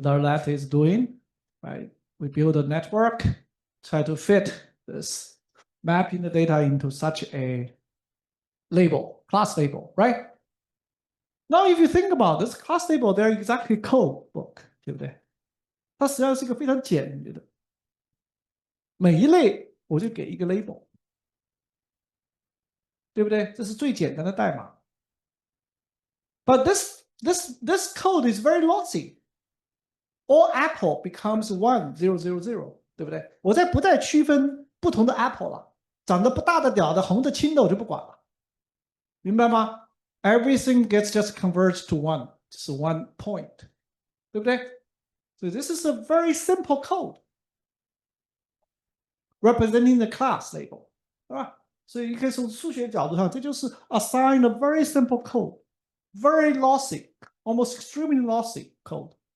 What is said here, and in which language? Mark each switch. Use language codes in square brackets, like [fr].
[en] Let is doing, right? We build a network, try to fit this mapping the data into such a label, class label, right? Now, if you think about this class label, they're exactly code book, [zh] 对不对？它实际上是一个非常简约的，每一类我就给一个 label， 对不对？这是最简单的代码。 [en] But this code is very lossy. All apple becomes 1000, [zh] 对不对？我不再区分不同的 apple 了，长得不大的、屌的、红的、青的我就不管了，明白吗 ？ [en] Everything gets just converged to one, just one point, [zh] 对不对？ [en] So this is a very simple code representing the class label, [zh] 对吧？所以你可以从数学角度上，这就是 [en] assign a very simple code, very lossy, almost extremely lossy code.